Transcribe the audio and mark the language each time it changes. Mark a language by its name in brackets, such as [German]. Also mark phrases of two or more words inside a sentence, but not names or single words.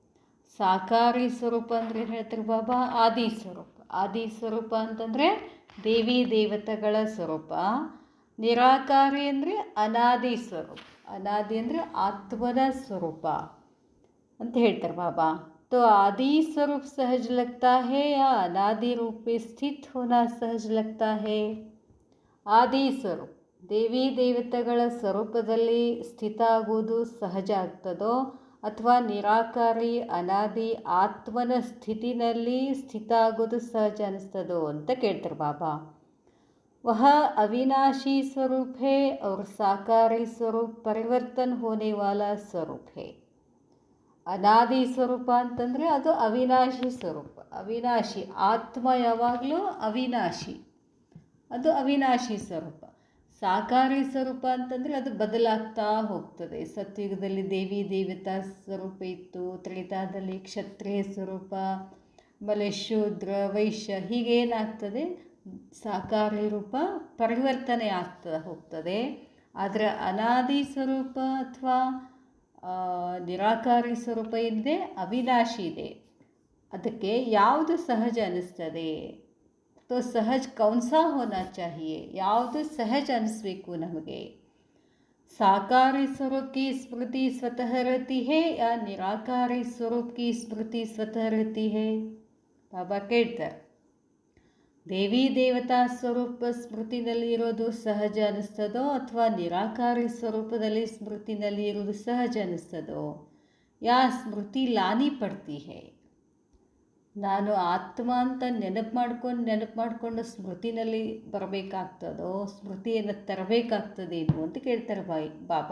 [Kannada] ಸಾಕಾರಿ ಸ್ವರೂಪ ಅಂದರೆ ಏನು ಹೇಳ್ತಾರೆ ಬಾಬಾ? ಆದಿ ಸ್ವರೂಪ. ಆದಿ ಸ್ವರೂಪ ಅಂತಂದರೆ ದೇವಿ ದೇವತೆಗಳ ಸ್ವರೂಪ. ನಿರಾಕಾರಿ ಅಂದರೆ ಅನಾದಿ ಸ್ವರೂಪ. ಅನಾದಿ ಅಂದರೆ ಆತ್ಮನ ಸ್ವರೂಪ ಅಂತ ಹೇಳ್ತಾರೆ ಬಾಬಾ. [Hindi] तो आदि स्वरूप सहज लगता है या अनादि रूप में स्थित होना सहज लगता है? [Kannada] ಆದಿ ಸ್ವರೂಪ ದೇವಿ ದೇವತೆಗಳ ಸ್ವರೂಪದಲ್ಲಿ ಸ್ಥಿತ ಆಗುವುದು ಸಹಜ ಆಗ್ತದೋ ಅಥವಾ ನಿರಾಕಾರಿ ಅನಾದಿ ಆತ್ಮನ ಸ್ಥಿತಿನಲ್ಲಿ ಸ್ಥಿತ ಆಗೋದು ಸಹಜ ಅನ್ನಿಸ್ತದೋ ಅಂತ ಕೇಳ್ತಾರೆ ಬಾಬಾ. [Hindi] वह अविनाशी स्वरूप है और साकारी स्वरूप परिवर्तन होने वाला स्वरूप है. [Kannada] ಅನಾದಿ ಸ್ವರೂಪ ಅಂತಂದರೆ ಅದು ಅವಿನಾಶಿ ಸ್ವರೂಪ. ಅವಿನಾಶಿ ಆತ್ಮ ಯಾವಾಗಲೂ ಅವಿನಾಶಿ, ಅದು ಅವಿನಾಶಿ ಸ್ವರೂಪ. ಸಾಕಾರಿ ಸ್ವರೂಪ ಅಂತಂದರೆ ಅದು ಬದಲಾಗ್ತಾ ಹೋಗ್ತದೆ. ಸತ್ಯುಗದಲ್ಲಿ ದೇವಿ ದೇವತಾ ಸ್ವರೂಪ ಇತ್ತು, ತ್ರೇತಾದಲ್ಲಿ ಕ್ಷತ್ರಿಯ ಸ್ವರೂಪ, ಆಮೇಲೆ ಶೂದ್ರ ವೈಶ್ಯ, ಹೀಗೇನಾಗ್ತದೆ ಸಾಕಾರಿ ರೂಪ ಪರಿವರ್ತನೆ ಆಗ್ತಾ ಹೋಗ್ತದೆ. ಆದರೆ ಅನಾದಿ ಸ್ವರೂಪ ಅಥವಾ ನಿರಾಕಾರಿ ಸ್ವರೂಪ ಇದೆ, ಅವಿನಾಶಿ ಇದೆ. ಅದಕ್ಕೆ ಯಾವುದು ಸಹಜ ಅನ್ನಿಸ್ತದೆ? [Hindi] तो सहज कौन सा होना चाहिए? [Kannada] ಯಾವುದು ಸಹಜ ಅನ್ನಿಸ್ಬೇಕು ನಮಗೆ? [Hindi] साकारी स्वरूप की स्मृति स्वतः रहती है या निराकारी स्वरूप की स्मृति स्वतः रहती है? [Kannada] ಬಾಬಾ ಕೇಳ್ತಾರೆ, ದೇವಿ ದೇವತಾ ಸ್ವರೂಪ ಸ್ಮೃತಿನಲ್ಲಿ ಇರೋದು ಸಹಜ ಅನ್ನಿಸ್ತದೋ ಅಥವಾ ನಿರಾಕಾರಿ ಸ್ವರೂಪದಲ್ಲಿ ಸ್ಮೃತಿನಲ್ಲಿ ಇರೋದು ಸಹಜ ಅನ್ನಿಸ್ತದೋ? [Hindi] या स्मृति लानी पड़ती है? [Kannada] ನಾನು ಆತ್ಮ ಅಂತ ನೆನಪು ಮಾಡಿಕೊಂಡು ಸ್ಮೃತಿನಲ್ಲಿ ಬರಬೇಕಾಗ್ತದೋ, ಸ್ಮೃತಿಯನ್ನು ತರಬೇಕಾಗ್ತದೇನು ಅಂತ ಕೇಳ್ತಾರೆ ಬಾಬಾ.